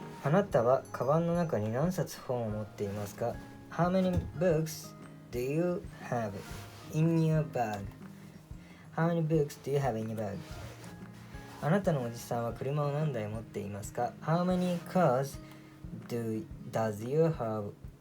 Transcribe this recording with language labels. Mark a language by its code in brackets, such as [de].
[ja] なたはカバンの中に何冊本を持っていますか？ [en] How many books do you have in your bag? How many books do you have in your bag? [ja] あなたのおじさんは車を何台持っていますか？ [en] How many cars does you have?